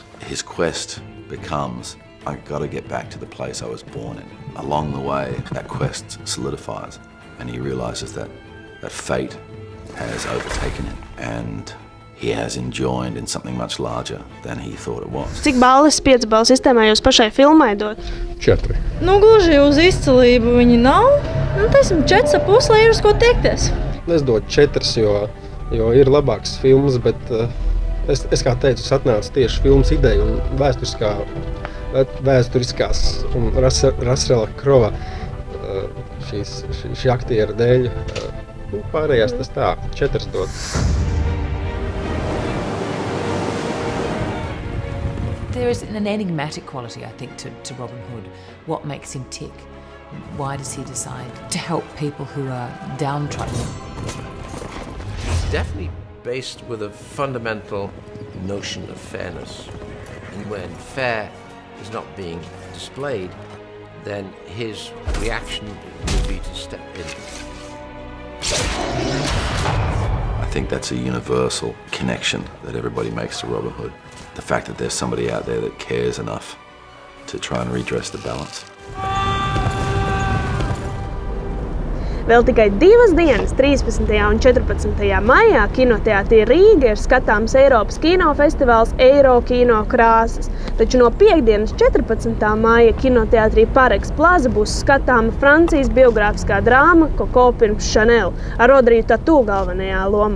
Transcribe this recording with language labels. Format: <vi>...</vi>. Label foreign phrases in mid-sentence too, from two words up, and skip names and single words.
<en>His quest becomes, I've got to get back to the place I was born in. Along the way, that quest solidifies, and he realizes that that fate has overtaken him and he has enjoined in something much larger than he thought it was.</en> <lv>Cik balles 5 balvu sistēmā jūs pašai filmai dot? 4. Nu, gluži uz izcilību viņi nav. Nu, teiksim, 4,5, lai ir uz ko tiekties. Es dodu 4, jo ir labāks filmas, bet es kā teicu, es atnācu tieši filmas ideju un vēsturiskās un Rasela Krova šī aktiera dēļ. Pārējās tas tā, 4 dod.</lv> <en>There is an enigmatic quality, I think, to Robin Hood. What makes him tick? Why does he decide to help people who are downtrodden? He's definitely based with a fundamental notion of fairness. And when fair is not being displayed, then his reaction would be to step in. I think that's a universal connection that everybody makes to Robin Hood. The fact that there's somebody out there that cares enough to try and redress the balance.</en> <lv>Vēl tikai 2 dienas, 13. un 14. maijā, kinoteātrī Rīga ir skatāms Eiropas kinofestivāls Eiro kino krāsas. Taču no piektdienas 14. maija kinoteātrī Pareks Plaza būs skatāma Francijas biogrāfiskā drāma Koko pirms Chanel ar Ridliju Skotā galvenajā lomā.</lv>